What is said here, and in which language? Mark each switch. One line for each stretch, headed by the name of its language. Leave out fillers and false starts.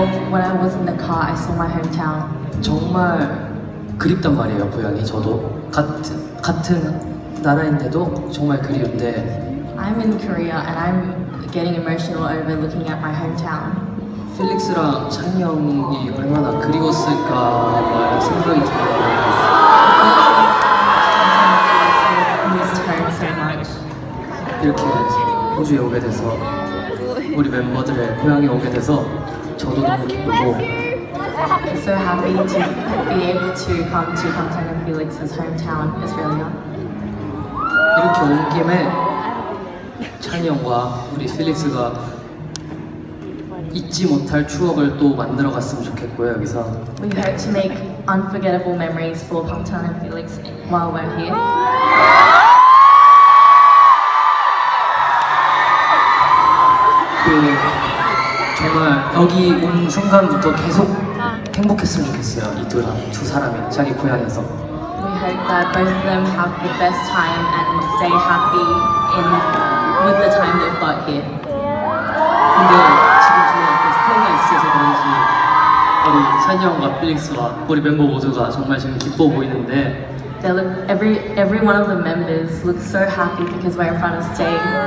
English: When I was in the car, I saw my hometown.
Korean: 정말 그립단 말이에요. 고향이 저도 같은 나라인데도 정말 그리운데
English: I'm in Korea and I'm getting emotional over looking at my hometown.
Korean: 필릭스랑 찬이 형이 얼마나 그리웠을까라는 생각이 들어요.
English: Missed home so much.
Korean: 이렇게 호주에 오게 돼서 우리 멤버들의 고향에 오게 돼서 저도 너무 기쁘고
English: I'm so happy to be able to come to Bangtan and Felix's hometown, Australia.
Korean: 이렇게 온 김에 찬이 형과 우리 필릭스가 잊지 못할 추억을 또 만들어 갔으면 좋겠고요. 여기서
English: We hope to make unforgettable memories for Bangtan and Felix while we're here.
Korean: 정말 여기 온 순간부터 계속 행복했으면 좋겠어요. 이 두 사람이 자기 고향에서.
English: We hope that both of them have the best time and stay happy with the time they've got here.
Korean: 근데 지금 저희 앞에 스테이가 있어서 그런지 우리 찬이 형과 필릭스와 우리 멤버 모두가 정말 지금 기뻐 보이는데
English: They look, every one of the members looks so happy because we're in front of stage.